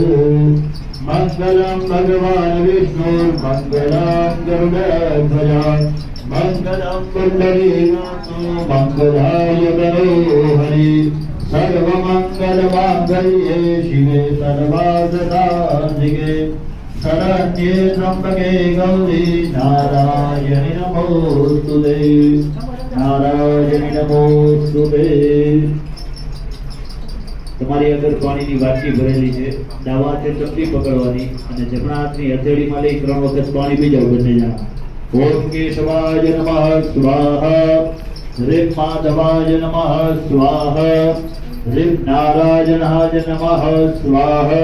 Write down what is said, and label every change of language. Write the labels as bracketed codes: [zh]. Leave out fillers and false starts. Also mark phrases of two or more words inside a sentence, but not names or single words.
[sa] मंगलम भगवान विष्णु मंगलम गरुड़ध्वज मंगलम पुंडरीकाक्षो मंगलाय तनोहरि। सर्वमंगल मांगल्ये शिवे सर्वार्थसाधिके शरण्ये त्र्यंबके गौरी नारायणि नमोस्तुते। नारायणि नमोस्तुते। [gu] તમારી અંદર પાણીની વાટકી ભરેલી છે, દાવા છે ચપટી પકડવાની અને જમણા હાથની હથેળીમાં લઈ 3 વખત પાણી પી જાવ બંને જણા. [sa] ओम केशवाय नमः स्वाहा, ह्रीम माधवाय नमः स्वाहा, ह्रीम नारायणाय नमः स्वाहा.